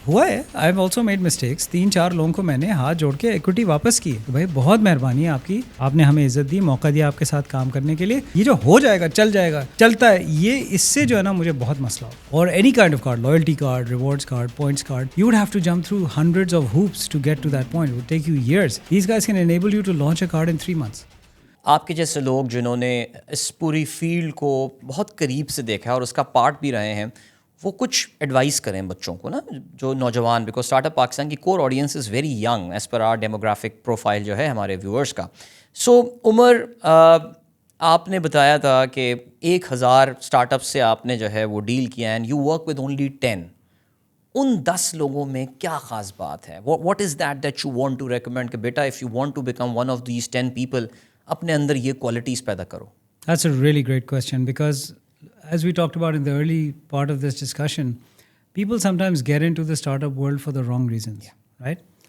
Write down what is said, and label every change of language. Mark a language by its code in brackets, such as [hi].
[ur] ہوا ہے, [en] I have also made mistakes. [ur] 3-4 لوگوں کو میں نے ہاتھ جوڑ کے ایکوٹی واپس کی. بھائی بہت مہربانی ہے آپ کی, آپ نے ہمیں عزت دی, موقع دیا آپ کے ساتھ کام کرنے کے لیے. یہ جو ہو جائے گا چل جائے گا چلتا ہے, یہ اس سے جو ہے نا مجھے بہت مسئلہ ہو. [en] اور any kind of card, loyalty card, rewards card, points card, you would have to jump through hundreds of hoops to get to that point. It would take you years. These guys can enable you to launch a card in 3 months. [ur] آپ کے جیسے لوگ جنہوں نے اس پوری field کو بہت قریب سے دیکھا ہے اور اس کا پارٹ بھی رہے ہیں, وہ کچھ ایڈوائز کریں بچوں کو نا, جو نوجوان, [en] because start up Pakistan کی core audience is very young as per our demographic profile [ur] جو ہے ہمارے ویورس کا. سو عمر, آپ نے بتایا تھا کہ 1000 اسٹارٹ اپ سے آپ نے جو ہے وہ ڈیل کیا [en] And you work with only 10. [ur] ان 10 لوگوں میں کیا خاص بات ہے؟ [en] what is that you want to recommend [ur] کہ بیٹا [en] if you want to become one of these 10 people, [ur] اپنے اندر یہ کوالٹیز پیدا کرو؟ [en] That's a really great question because as we talked about in the early part of this discussion, people sometimes get into the startup world for the wrong reasons, right?